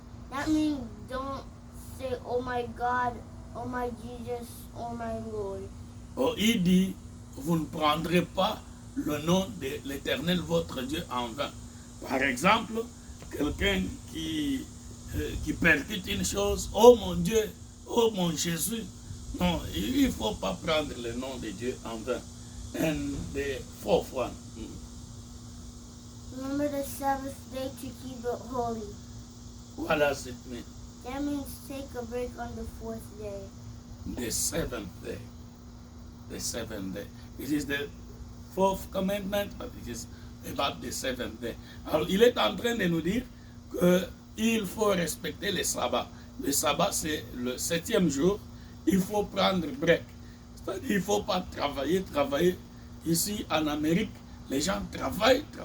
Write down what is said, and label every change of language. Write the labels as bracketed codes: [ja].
[en] That means don't say, oh my God, oh my Jesus, oh my Lord. [fr] Il dit, vous ne prendrez pas le nom de l'Éternel votre Dieu en vain. Par exemple, quelqu'un qui percute une chose, oh mon Dieu, oh mon Jésus. Non, il ne faut pas prendre le nom de Dieu en vain. [en] And the fourth one, Remember the Sabbath day to keep it holy. what does it mean? That means take a break on the fourth day. The seventh day. The seventh day. It is the fourth commandment, but it is about the seventh day. [fr] Alors, il est en train de nous dire qu'il faut respecter le sabbat. Le sabbat, c'est le 7e jour. Il faut prendre break. C'est-à-dire qu'il ne faut pas travailler. Ici, en Amérique, les gens travaillent.